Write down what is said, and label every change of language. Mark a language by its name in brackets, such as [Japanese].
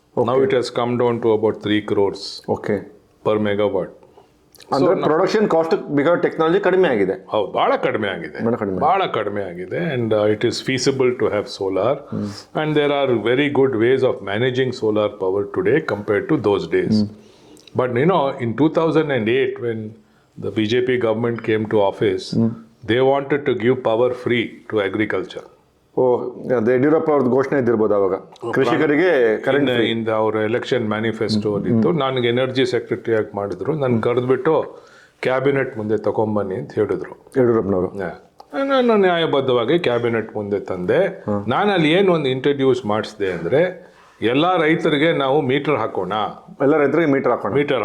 [English] Now it has come down to about 3 crores okay. per megawatt. [Kannada] ಅಂದರೆ production cost because technology ಕಡಿಮೆ ಆಗಿದೆ. ಹೌದು, ಬಹಳ ಕಡಿಮೆ ಆಗಿದೆ [English] And it is feasible to have solar and there are very good ways of managing solar power today compared to those days. But in 2008 when the BJP government came to office, they wanted to give power free to agriculture. [Kannada] Yediyurappa ಅವ್ರದ್ದು ಘೋಷಣೆ ಇದ್ದಿರ್ಬೋದು ಅವಾಗ, ಕೃಷಿಕರಿಗೆ current [English] in our election manifesto [Kannada] ಇತ್ತು. ನನಗೆ energy secretary ಆಗಿ ಮಾಡಿದ್ರು, ನನ್ನ ಕರೆದ್ಬಿಟ್ಟು cabinet ಮುಂದೆ ತಗೊಂಬನ್ನಿ ಅಂತ ಹೇಳಿದ್ರು ಯಡಿಯೂರಪ್ಪನವರು. ನಾನು ನ್ಯಾಯಬದ್ಧವಾಗಿ ಕ್ಯಾಬಿನೆಟ್ ಮುಂದೆ ತಂದೆ. ನಾನು ಅಲ್ಲಿ ಏನು ಒಂದು ಇಂಟ್ರಡ್ಯೂಸ್ ಮಾಡಿಸಿದೆ ಅಂದರೆ, ಎಲ್ಲ ರೈತರಿಗೆ ನಾವು ಮೀಟರ್ ಹಾಕೋಣ, ಎಲ್ಲ ರೈತರಿಗೆ ಮೀಟರ್